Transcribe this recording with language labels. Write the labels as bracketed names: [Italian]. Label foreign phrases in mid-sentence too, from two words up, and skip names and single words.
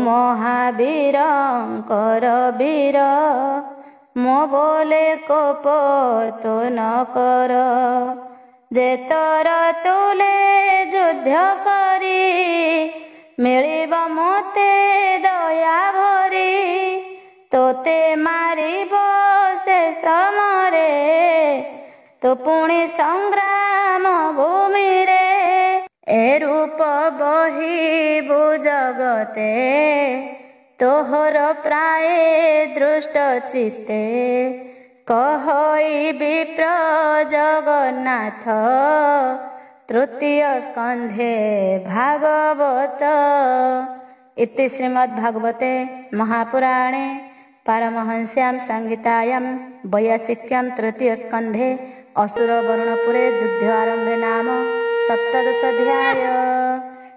[Odia] ମହାବୀରଙ୍କର ବୀର ମୋ ବୋଲେ କୋପ ତୁ ନ କର ଯେ ତୋର ତୁଲେ ଯୁଦ୍ଧ କରି ମିଳିବ ମୋତେ ଦୟା ଭରି ତୋତେ ମାରିବ ସେ ସମୟରେ ତୁ ପୁଣି ସଂଗ୍ରାମ ଭୂମିରେ ଏ ରୂପ ବହିବୁ ଜଗତେ ତୋହର ପ୍ରାୟ ଦୃଷ୍ଟ ଚିତେ କହଇ ବିପ୍ର ଜଗନ୍ନାଥ ତୃତୀୟ ସ୍କନ୍ଧେ ଭାଗବତ [Sanskrit] इति श्रीमद्भागवते महापुराणे पारमहंस्यां संहितायां वैयासिक्यां तृतीय स्कन्धे असुर वरुणपुरे युद्ध आरम्भे नाम 17 अध्याय।